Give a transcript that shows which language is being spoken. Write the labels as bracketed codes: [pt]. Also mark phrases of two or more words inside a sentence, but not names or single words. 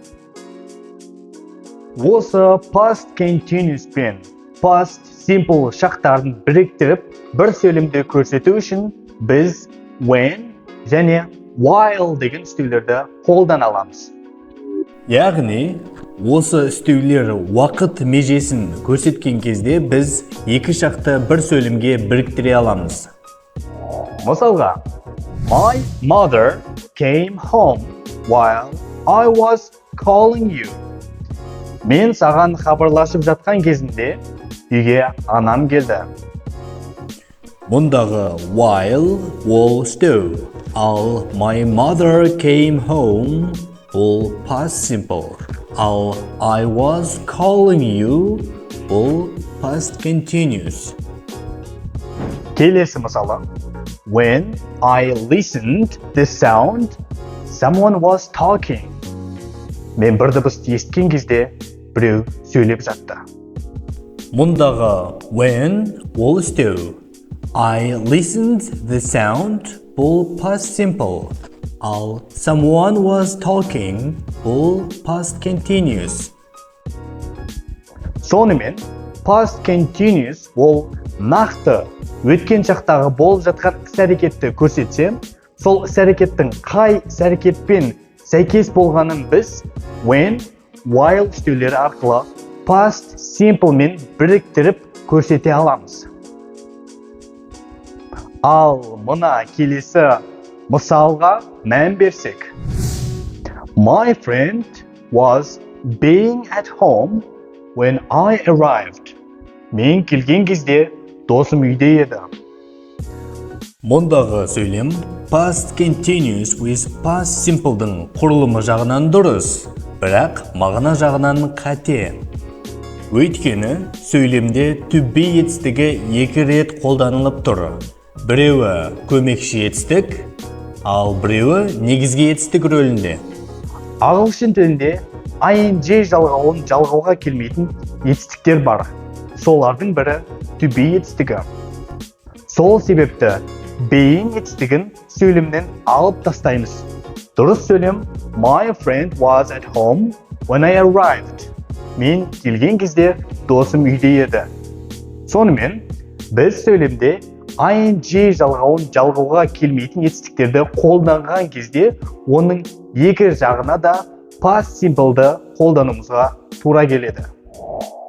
[kk] Осы [en] past continuous [kk] пен [en] past simple [kk] шақтарын біріктіріп бір сөйлемде көрсету үшін біз when және while деген үстеулерді қолдана аламыз. Яғни, осы үстеулер уақыт межесін көрсеткен кезде біз екі шақты бір сөйлемге біріктіре аламыз. Мысалға, [en] My mother came home while I was calling you. [kk] Мен саған хабарласып жатқан кезінде үйге анам келді. Мұндағы while ол үстеу, ал [en] my mother came home [kk] ол [en] past simple, [kk] ал [en] I was calling you [kk] ол [en] past continuous. [kk] Келесі мысалы, [en] When I listened the sound, someone was talking. [kk] Мен бір дыбысты естіген кезде біреу сөйлеп жатты. Мұндағы when ол үстеу, [en] I listened the sound бұл past simple, ал someone was talking бұл past continuous. [kk] Сонымен, [en] past continuous [kk] ол нақты өткен шақтағы болып жатқан іс-әрекетті көрсетсе, сол іс-әрекеттің қай іс-әрекетпен сәйкес болғанын біз when, while үстеулері арқылы [en] past simple [kk] мен біріктіріп көрсете аламыз. Ал мына келесі мысалға мән берсек. [en] My friend was being at home when I arrived. [kk] Мен келген кезде досым үйде еді. Мұндағы сөйлем [en] past continuous with past simple'дың [kk] құрылымы жағынан дұрыс, бірақ мағына жағынан қате. Өйткені сөйлемде [en] to be [kk] етістігі екі рет қолданылып тұр. Біреуі көмекші етістік, ал біреуі негізгі етістік рөлінде. Ағылшын тілінде ing жалғауын жалғауға келмейтін етістіктер бар. Солардың бірі [en] to be [kk] етістігі. Сол себепті being етістігін сөйлемнен алып тастаймыз. Дұрыс сөйлем [en] My friend was at home when I arrived. [kk] Мен келген кезде досым үйде еді. Сонымен, біз сөйлемде ing жалғауын жалғауға келмейтін етістіктерді қолданған кезде оның екі жағына да [en] past simple'ды [kk] қолдануымызға тура келеді.